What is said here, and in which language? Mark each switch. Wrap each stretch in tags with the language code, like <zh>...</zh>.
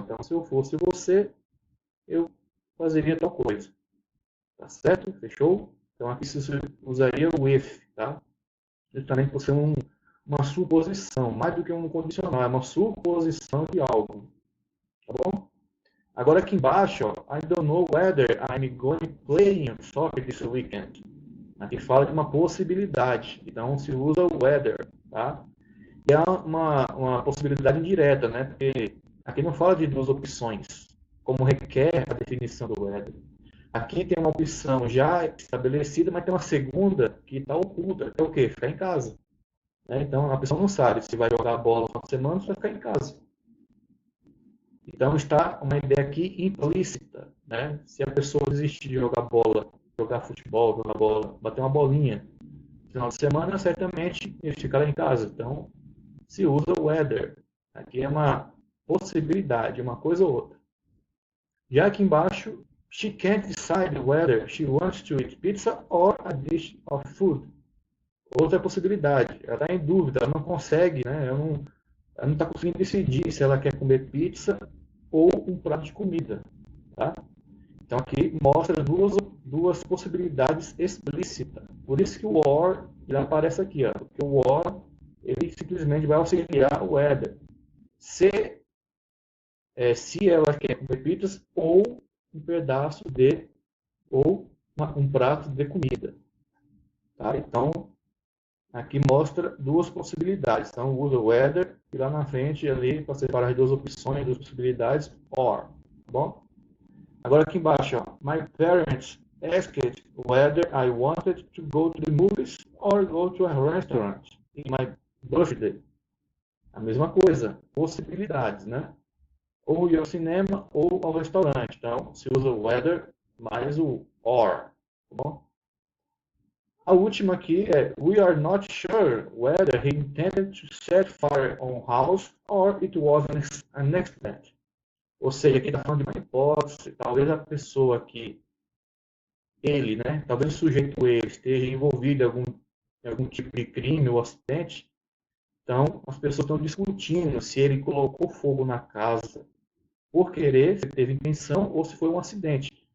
<pt>Então, se eu fosse você, eu fazeria tal coisa. Tá certo? Fechou? Então, aqui se usaria o if, tá? Justamente por ser uma suposição, mais do que um condicional, é uma suposição de algo. Tá bom? Agora aqui embaixo, ó,</pt> <en>I don't know whether I'm going to play soccer this weekend.</en> <pt>Aqui fala de uma possibilidade, então se usa o whether, tá? E é uma possibilidade indireta, né? Porque aqui não fala de duas opções, como requer a definição do whether. Aqui tem uma opção já estabelecida, mas tem uma segunda que está oculta, que é o quê? Ficar em casa. Né? Então a pessoa não sabe se vai jogar bola no final de semana ou se vai ficar em casa. Então está uma ideia aqui implícita, né? Se a pessoa desistir de jogar bola, jogar futebol, jogar bola, bater uma bolinha no final de semana, certamente ele ficará em casa. Então se usa o whether. Aqui é uma possibilidade, uma coisa ou outra. Já aqui embaixo,</pt> <en>she can't decide whether she wants to eat pizza or a dish of food.</en> <pt>Outra possibilidade, ela está em dúvida, ela não consegue, né? Ela não está conseguindo decidir se ela quer comer pizza ou um prato de comida. Tá? Então aqui mostra duas possibilidades explícitas. Por isso que o or já aparece aqui. Ó, porque o or ele simplesmente vai auxiliar o whether. Se ela quer comer pizzas ou um pedaço de, ou um prato de comida. Tá? Então, aqui mostra duas possibilidades. Então, usa o whether e lá na frente, ali, para separar as duas opções, duas possibilidades, or. Tá bom? Agora aqui embaixo, ó,</pt> <en>my parents asked whether I wanted to go to the movies or go to a restaurant in my birthday.</en> <pt>A mesma coisa, possibilidades, né? Ou ir ao cinema ou ao restaurante. Então, se usa o whether mais o or. Tá bom? A última aqui é</pt> <en>we are not sure whether he intended to set fire on house or it was an accident.</en> <pt>Ou seja, aqui está falando de uma hipótese. Talvez a pessoa aqui, ele, né? Talvez o sujeito ele esteja envolvido em algum tipo de crime ou acidente. Então, as pessoas estão discutindo se ele colocou fogo na casa por querer, se teve intenção ou se foi um acidente.</pt>